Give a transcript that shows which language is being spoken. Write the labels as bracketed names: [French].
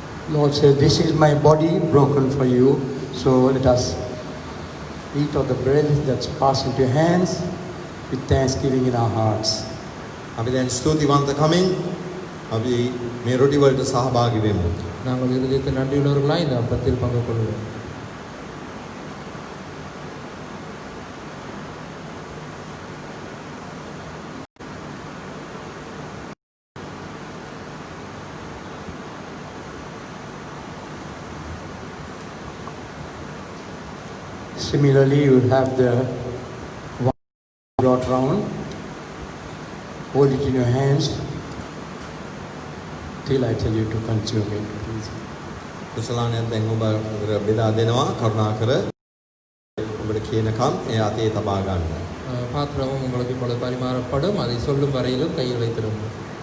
[English] Lord says, this is my body broken for you. So let us eat of the bread that's passed into your hands with thanksgiving in our hearts. [Sinhala] අපි දැන් ස්තුතිවන්ත කමින් අපි මේ රොටි වලට සහභාගී වෙමු. [Tamil] நாங்கள் இருதயத்தில் நன்றியுள்ளவர்களாய் இந்த அப்பத்தில் பங்கு கொள்வோம். [English] Similarly, you will have the wine brought round. Hold it in your hands till I tell you to consume it, please. [Sinhala] කුසලානයන් දැන් ඔබ බෙදා දෙනවා කරුණාකර ඔබට කියනකම් ඒ අතේ තබා ගන්න. [Tamil] பாத்திரமும் உங்களுக்கு இப்பொழுது பரிமாறப்படும், அதை சொல்லும் வரையிலும் கையில் வைத்திருங்கள்.